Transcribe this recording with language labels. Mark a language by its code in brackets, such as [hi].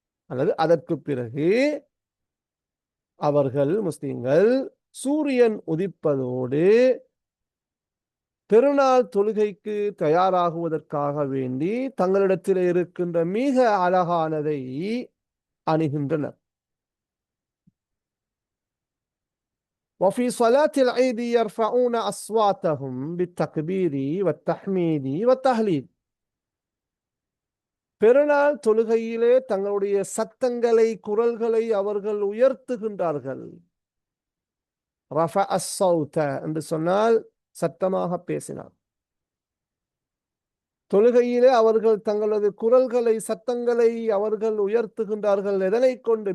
[ta] அல்லது அதற்கு பிறகு அவர்கள் முஸ்லிம்கள் சூரியன் உதிப்பதோடு பெருநாள் தொழுகைக்கு தயாராகுவதற்காக வேண்டி தங்களிடத்தில் இருக்கின்ற மிக அழகானதை அணுகின்றனர். [ar] وفي صلاة العيد يرفعون أصواتهم بالتكبير والتحميد والتهليل. [ta] பெருநாள் தொழுகையிலே தங்களுடைய சத்தங்களை, குரல்களை அவர்கள் உயர்த்துகின்றார்கள். ரஃபஅ ஸௌத என்று சொன்னால் சத்தமாக பேசினார். தொழுகையிலே அவர்கள் தங்களது குரல்களை, சத்தங்களை அவர்கள் உயர்த்துகின்றார்கள். எதனை கொண்டு?